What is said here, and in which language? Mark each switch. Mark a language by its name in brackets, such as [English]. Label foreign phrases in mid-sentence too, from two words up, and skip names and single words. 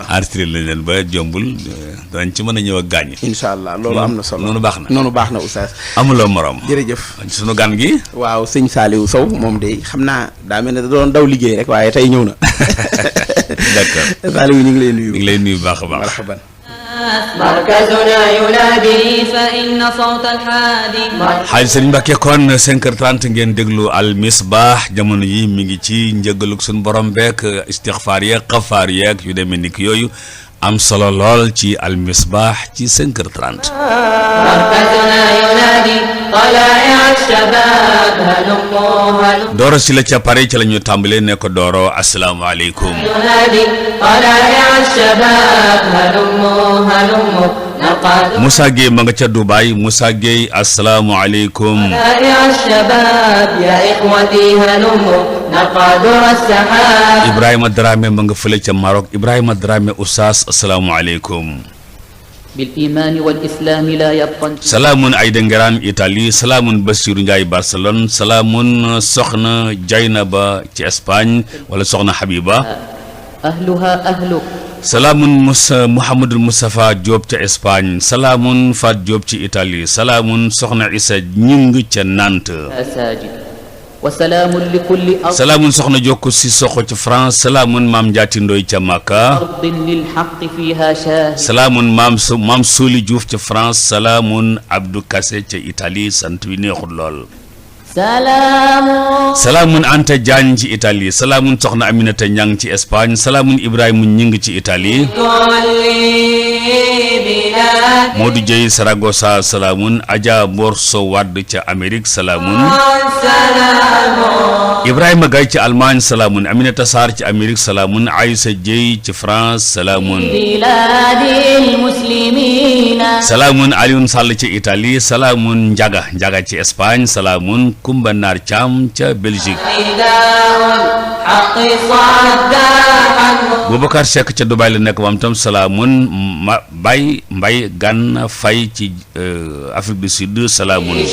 [Wolof] enregistré lañ leen ba jombul danañ ci mën a ñëw ak gaañ. [Arabic] إن شاء الله [Wolof] loolu am na solo noonu baax na noonu baax na Oustaz. amuloo morom. jërëjëf sunu gan gi. waaw sëñ Saliou Sow moom de xam naa daa mel ne da doon daw liggéey rek waaye tey ñëw na. d'accord Saliou ñu ngi lay nuyu. ñu ngi lay nuyu baax a baax. marhaban. [Arabic] مركزنا ينادي فإن صوت الحادي [Wolof] xaaj Serigne Mbacke kon 5h30 ngeen déglu al misbaax jamono yi mi ngi ci njëgalug suñu borom beek istixfaar yeeg xafaar yeeg yu demee ni ki yooyu am solo lool ci al misbaax ci 5h30. [Arabic] مركزنا ينادي طلائع الشباب هلموا [Wolof] Dooro si la ca pare ci la ñu tàmbalee ne ko Dooro asalaamaaleykum. [Arabic] ينادي طلائع الشباب هلموا نرقى [Wolof] Moussa Gueye ma nga ca Dubaay Moussa Gueye asalaamaaleykum. [Arabic] طلائع الشباب يا إخوتي هلموا نرقى ذرى السحاب [Wolof] Ibrahima Dramé ma nga fële ca Maroc Ibrahima Dramé Oustaz asalaamaaleykum. [Arabic] بالإيمان والإسلام لا يبقى [Wolof] salaamun Ayda Ngeraan Italie salaamun Bassirou Ndiaye Barcelone salaamun Soxna Jaynaba ci Espagne wala Soxna Habiba [Arabic] أهلها أهلك [Wolof] salaamun Mouhamadul Moustapha Diop ca Espagne salaamun Fat Diop ci Italie salaamun Soxna Issa Ñing ca Nantes [Arabic] مساجد وسلام لكل [Wolof] salaamun soxna jokku si soxo ci France salaamun maam njaati ndoy ca Makka [Arabic] أرض للحق فيها شاهد [Wolof] salaamun maam Soli Diouf ca France salaamun Abdou Kassé ca Italie sant wi neexul lool سلام salaamun Anta Diagne ci Italie salaamun soxna Aminata Ñang ci Espagne salaamun Ibrahima Ñing ci Italie Modou Dieye Saragossa salaamun Adja Borso Wade ca Amérique salaamun Ibrahima Gaye ci Allemagne salaamun Aminata Sarr ci Amérique salaamun Aïssa Dieye ci France salaamun [Arabic] بلاد المسلمين [Wolof] salaamun Alioune Sall ci Italie salaamun Njaga ci Espagne salaamun Kumba Naar Thiam ca Belgique Boubacar Seck ca Dubaï la nekk moom tam salaamun Bay Mbay Gànna Fay ci Afrique du Sud salaamun